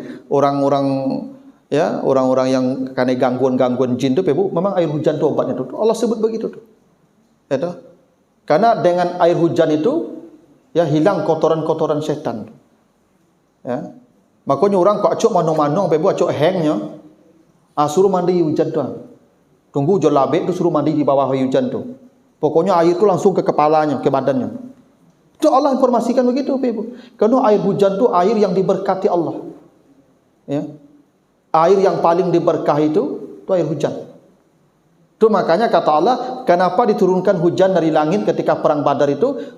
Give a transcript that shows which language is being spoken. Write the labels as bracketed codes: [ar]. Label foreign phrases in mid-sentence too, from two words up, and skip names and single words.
[id] Orang-orang yang kena gangguan jin tu Ibu, memang air hujan tu obatnya tu. Allah sebut begitu tu. Ya, karena dengan air hujan itu ya hilang kotoran-kotoran setan. Ya. [min] Makanya orang kok acuk mano-mano, Ibu acuk hangnya, suruh mandi hujan tu. Tunggu jo labek tu suruh mandi di bawah hujan tu. [id] Pokoknya air tu langsung ke kepalanya, ke badannya. Itu Allah informasikan begitu, Ibu. Karena air hujan tu air yang diberkati Allah. Ya. Air yang paling diberkahi itu air hujan. Itu makanya kata Allah, kenapa diturunkan hujan dari langit ketika perang Badar itu?